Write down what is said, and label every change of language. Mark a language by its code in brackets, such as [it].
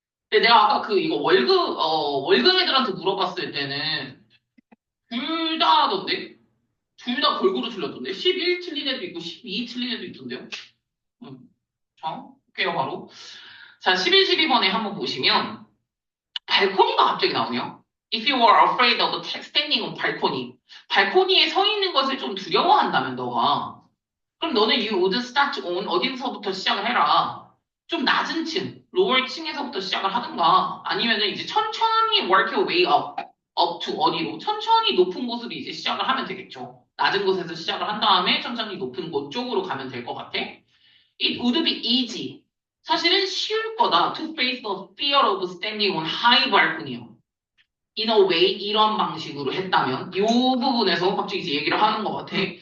[ko] 근데 내가 아까 이거 월급 애들한테 물어봤을 때는 둘 다 하던데? 둘 다 골고루 틀렸던데? 11 틀린 애도 있고 12 틀린 애도 있던데요? 자, 볼게요, 바로. 자, 11, 12번에 한번 보시면 발코니가 갑자기 나오네요. [en] If you are afraid of standing on balcony. [ko] 발코니에 서 있는 것을 좀 두려워한다면 너가. 그럼 너는 [en] you would start on [ko] 어디서부터 시작을 해라. 좀 낮은 층, lower 층에서부터 시작을 하든가. 아니면은 이제 천천히 [en] work your way up to [ko] 어디로. 천천히 높은 곳으로 이제 시작을 하면 되겠죠. 낮은 곳에서 시작을 한 다음에 천천히 높은 곳 쪽으로 가면 될 것 같아. [en] It would be easy. [ko] 사실은 쉬울 거다. [en] To face the fear of standing on high balcony요. In a way, [ko] 이런 방식으로 했다면, 이 부분에서 갑자기 이제 얘기를 하는 것 같아.